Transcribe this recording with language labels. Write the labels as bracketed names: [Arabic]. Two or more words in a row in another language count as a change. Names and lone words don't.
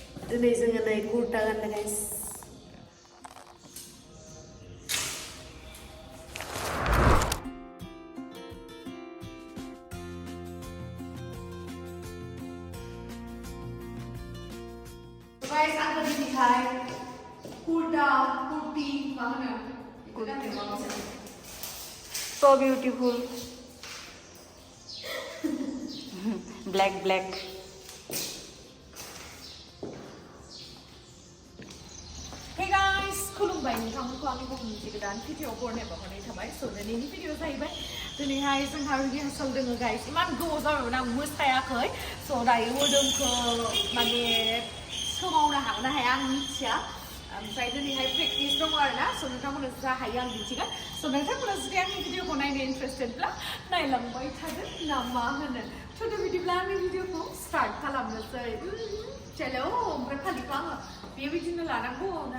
[Bodo] दिनै जोङो नै कुर्ता गाननो गाइस guys आङो दिनैहाय कुर्ता कुर्ती मा होनो बेखौ गाननो माबासै [English] so beautiful [Bodo] black [English] Hey guys, [Bodo] खुलुमबाय नोंथांमोनखौ आंनि गुबुन मोनसे गोदान भिडिअ बरनायबा हरनाय थाबाय स' दिनैनि भिडिअ जाहैबाय दिनैहाय जोंहा रिहार्साल दोङो गाइस इमान गोबाव जाबायमोन आं मोसायाखै स' दायो मोदोमखौ माने सोमावनो हागोन ना हाया आं मिथिया ओमफ्राय दिनैहाय प्रेक्टिस दङ आरोना स' नोंथांमोना जा हायो आं दिन्थिगोन स' नोंथांमोना जुदि आंनि भिडिअखौ नायनो इन्टारेस्टेडब्ला नायलांबाय थागोन ना मा होनो थ' बिदिब्ला आंनि भिडिअखौ स्टार्ट खालामनोसै चलो ओमफ्राय फालिखौ आङो बेबायदिनो लानांगौ ना